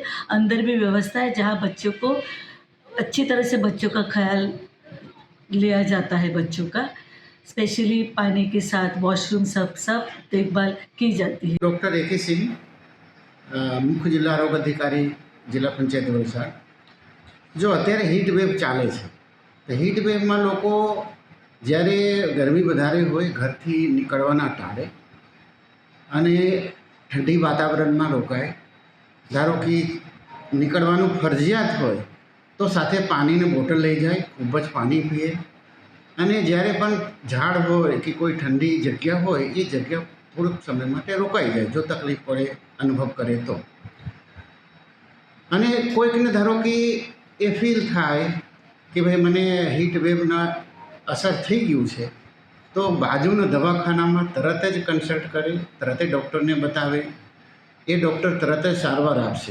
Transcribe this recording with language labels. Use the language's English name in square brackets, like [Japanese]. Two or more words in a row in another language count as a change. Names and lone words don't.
[Hindi] अंदर भी व्यवस्था है जहाँ बच्चों को अच्छी तरह से बच्चों का ख्याल लिया जाता है। बच्चों का स्पेशली पानी के साथ वॉशरूम सब देखभाल की जाती है। डॉक्टर ए.के. सिंह, मुख्य जिला आरोग्य अधिकारी, जिला पंचायत वलसाड। [Gujarati] જો અત્યારે [English] heat wave [Gujarati] ચાલે છે તો [English] heat waveમાં [Gujarati] લોકો જ્યારે ગરમી વધારે હોય ઘરથી નિકળવાના ટાળે અને ઠંડી વાતાવરણમાં રોકાય। ધારો કિ નિકળવાનું ફરજિયાત હોય તો સાથે પાણીની બોટલ લઈ જાય, ખૂબ જ પાણી પીએ અને જ્યારે પણ ઝાડ હોય કે કોઈ ઠંડી જગ્યા હોય એ જગ્યા થોડુંક સમય માટે રોકાઈ જાય જો તકલીફ પડે અનુભવ કરે તો। અને કોઈકને ધારો કે એ ફીલ થાય કે ભાઈ મને [English] heat waveના [Gujarati] અસર થઈ ગયું છે તો બાજુના દવાખાનામાં તરત જ કન્સલ્ટ કરે, તરત જ ડૉક્ટરને બતાવે, એ ડૉક્ટર તરત જ સારવાર આપશે।